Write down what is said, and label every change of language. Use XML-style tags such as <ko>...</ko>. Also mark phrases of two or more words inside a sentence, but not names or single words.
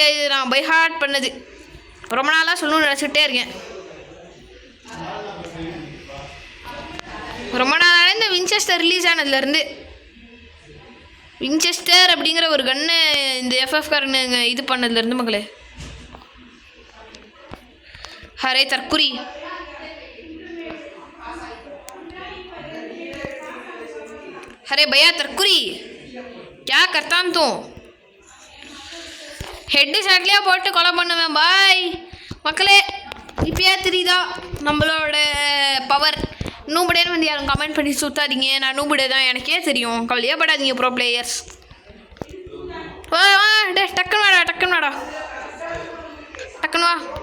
<ta>இது நான்</ta> <en>by heart</en> <ta>பண்ணது ரொம்ப நாளாக சொல்லணும்னு நினச்சிக்கிட்டே இருக்கேன். ரொம்ப நாளாக இந்த வின்செஸ்டர் ரிலீஸ் ஆனதுலேருந்து வின்செஸ்டர் அப்படிங்கிற ஒரு கன்னு இந்த எஃப்எஃப் காரனுங்க இது பண்ணதுலேருந்து மக்களே.</ta> <hi>हरे तरकुरी अरे भैया तरकुरी क्या करता हम तू</hi> <ta>ஹெட் ஷாட்லேயே போட்டு கொலை பண்ணுவேன் பாய் மக்களே. இப்போயே தெரியுதா நம்மளோட பவர். நூபடேன்னு வந்து யாரும் கமெண்ட் பண்ணி சுத்தாதீங்க. நான் நூபடே தான் எனக்கே தெரியும். கவலையே படாதீங்க</ta> <en>pro players.</en> <ta>வா வா டே டக்குன்னு வாடா டக்குன்னு வா.</ta>